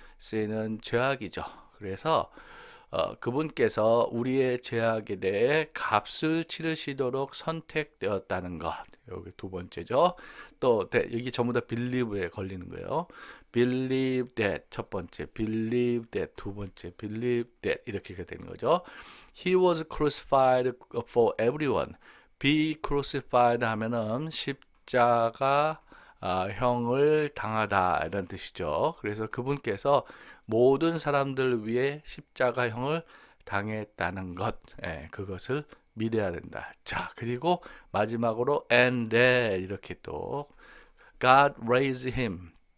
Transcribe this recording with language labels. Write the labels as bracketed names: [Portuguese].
[Korean] sin은 죄악이죠. 그래서 그분께서 우리의 죄악에 대해 값을 치르시도록 선택되었다는 것. 여기 두 번째죠. 또 여기 전부 다 believe에 걸리는 거예요. believe that 첫 번째, believe that 두 번째, believe that 이렇게 되는 거죠. [English] He was crucified for everyone. [Korean] be crucified 하면은 십자가 형을 당하다 이런 뜻이죠. 그래서 그분께서 모든 사람들을 위해 십자가형을 당했다는 것, 그것을 믿어야 된다. 자, 그리고 마지막으로 and that 이렇게 또 [English] God raised him.